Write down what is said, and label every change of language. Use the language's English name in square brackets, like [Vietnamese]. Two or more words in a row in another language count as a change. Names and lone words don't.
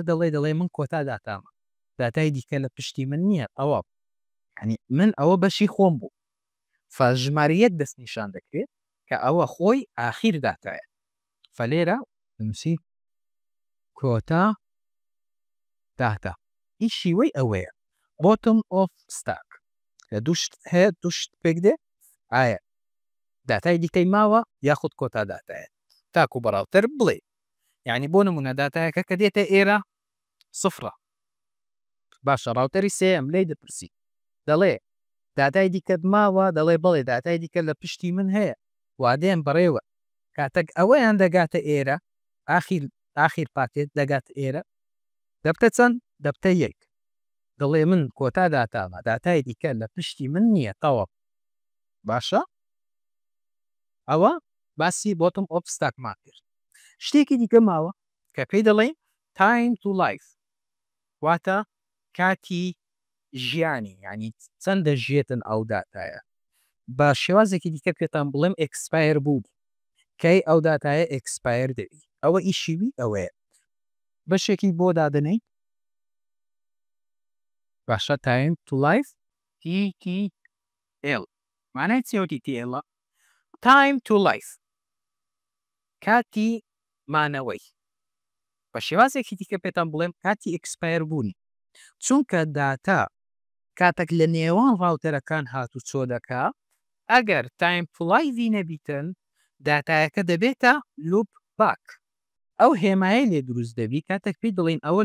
[Central Kurdish] دەڵێ من کۆتا داتامە داتای دیکە لە پشتی من نییە ئەوە ینی من ئەوە بەشی خۆم بوو ژمارەیەک دەست نیشان دەکرێت کە ئەوە خۆی ئاخیر داتایە فەلێرە نووسی کۆتا داتا ئیشی وەی ئەوەیە [English] bottom of stack [Central Kurdish] لە دووشت هەیە دووشت پێک دێ ئایا داتای دیکەی ماوە یاخود کۆتا داتایە تاکو بەڕاوتەر بڵێ یعنی بۆ نمونە داتایەکە کە دێتە ئێرە سفرە باشە ڕاوتەری سێم لێی دەپرسی دەڵێ داتای دیکەت ماوە دەڵێ بڵێ داتای دیکە لە پشتی من هەیە وادێن بەڕێوە کاتێک ئەوەیان دەگاتە ئێرە ئاخیر پاکێت دەگاتە ئێرە دەبتە چەند دەبتە 1 دەڵێ من کۆتا داتاوە داتای دیکە لە پشتی من نییە تەواو باشە ئەوە باسی بۆتم ئۆبستاکمان کرد شتێکی دیکە ماوە کە پێی دەڵێن [English] time to life [Central Kurdish] واتە کاتی ژیانی ینی چەندە ژێتن ئەو داتایە بە شێوازێکی دیکە پێتان بڵێم ئەکسپایر بوو کەی ئەو داتایە ئەکسپایر دەوی ئەوە ئیشیوی ئەوەیە بەشێکی بۆ دادنەی باشە [English] time to life [Central Kurdish] TTL مانای چی TTL [English] time to life [Central Kurdish] کاتی مانەوەی بە شێوازێکی دیکە پێتان بڵێم کاتی ئەکسپایر بوونی چونکە داتا کاتێک لە نێوان ڕاوتەرەکان هاتوو چۆ دەکا ئەگەر تایم فڵایڤی نەبیتن داتایەکە دەبێتە لوپ باک ئەو هێمایە لێ دروست دەبی کاتێک پێی دڵین ئەوە